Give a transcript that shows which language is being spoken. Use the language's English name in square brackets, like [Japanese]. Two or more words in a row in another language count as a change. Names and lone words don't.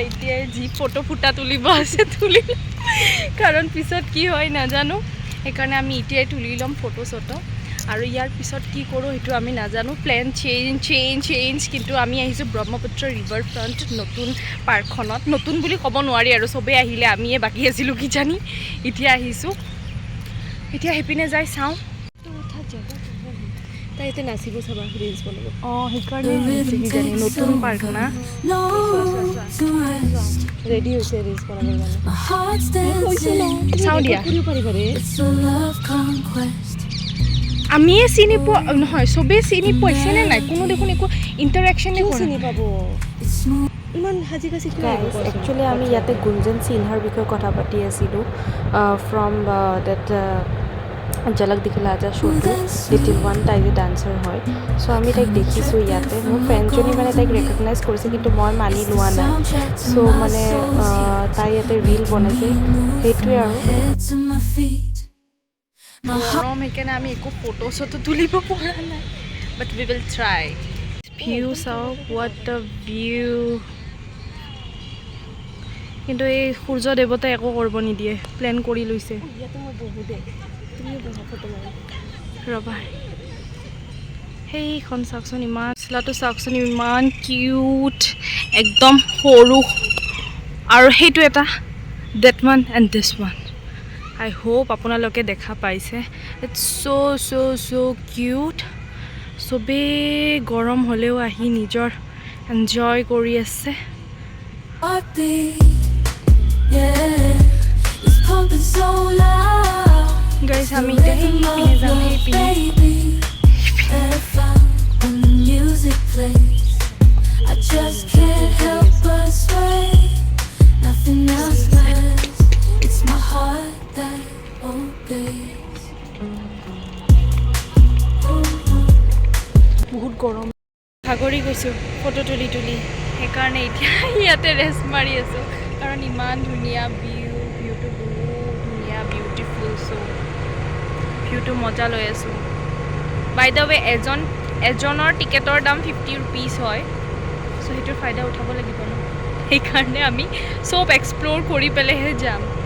[Assamese] এতিয়াই যি ফটো ফুটা তুলিব আছে তুলিম কাৰণ পিছত কি হয় নাজানো সেইকাৰণে আমি এতিয়াই তুলি ল'ম ফটো চটো আৰু ইয়াৰ পিছত কি কৰোঁ সেইটো আমি নাজানো [English] plan change [Assamese] কিন্তু আমি আহিছোঁ ব্ৰহ্মপুত্ৰ ৰিভাৰ ফ্ৰণ্ট নতুন পাৰ্কখনত নতুন বুলি ক'ব নোৱাৰি আৰু চবেই আহিলে আমিয়ে বাকী আছিলোঁ কিজানি এতিয়া আহিছোঁ এতিয়া সেইপিনে যাই চাওঁ তাই এতিয়া নাচিব চাবা ৰিলছ বনাব অঁ সেইকাৰণে আহিছে কিজানি নতুন পাৰ্ক না ৰেডি হৈছে ৰিলছ বনাবৰ কাৰণে [English] My heart's dancing. [Assamese] চাওঁ দিয়া কৰিব পাৰিবা ৰে [English] It's a love conquest. [Assamese] আমিয়ে চিনি পোৱা নহয় চবেই চিনি পাইছেনে নাই কোনো দেখোন একো ইণ্টাৰেকশ্যনে কৰা চিনি পাব [English] It's smooth. [Assamese] ইমান সাজি কাচি একচুৱেলি আমি ইয়াতে গুঞ্জন সিনহাৰ বিষয়ে কথা পাতি আছিলোঁ [English] from that [Assamese] ঝলক দিখলা আজা শ্ব'টো [English] little one [Assamese] তাই যে ডান্সাৰ হয় চ' আমি তাইক দেখিছোঁ ইয়াতে মোৰ ফ্ৰেণ্ডজনী মানে তাইক ৰেকগনাইজ কৰিছে কিন্তু মই মানি লোৱা নাই চ' মানে তাই ইয়াতে ৰীল বনাইছে সেইটোৱে আৰু [English] Head to my feet. My heart. [Assamese] গৰম সেইকাৰণে আমি একো ফটো চটো তুলিব পৰা নাই [English] but we will try [Assamese] ভিউ চাওঁ [English] what the view [Assamese] কিন্তু এই সূৰ্য দেৱতাই একো কৰিব নিদিয়ে প্লেন কৰি লৈছে ইয়াতে মই বহু দে তুমিও বহু ফটো মাৰি ৰ'বা সেইখন চাওকচোন ইমান চিলাটো চাওকচোন ইমান কিউট একদম সৰু আৰু সেইটো এটা [English] that one and this one I hope [Assamese] আপোনালোকে দেখা পাইছে [English] it's so cute [Assamese] চবেই গৰম হ'লেও আহি নিজৰ এনজয় কৰি আছে [English] Heartbeat, yeah, it's pumping so loud. [Assamese] গাইজ আমি এতিয়া সেইপিনে যাম সেইপিনে [English] Baby, that I found when the music plays. I just can't help but sway. Nothing else matters. It's my heart that obeys. [Assamese] বহুত গৰম ভাগৰি গৈছোঁ ফটো তুলি সেইকাৰণে এতিয়া ইয়াতে ৰেষ্ট মাৰি আছোঁ কাৰণ ইমান ধুনীয়া ভিউটো বহুত ধুনীয়া বিউটিফুল চ' ভিউটো মজা লৈ আছোঁ [English] by the way [Assamese] এজনৰ টিকেটৰ দাম 50 ৰুপিজ হয় চ' সেইটোৰ ফাইদা উঠাব লাগিব ন সেইকাৰণে আমি চব এক্সপ্ল'ৰ কৰি পেলাইহে যাম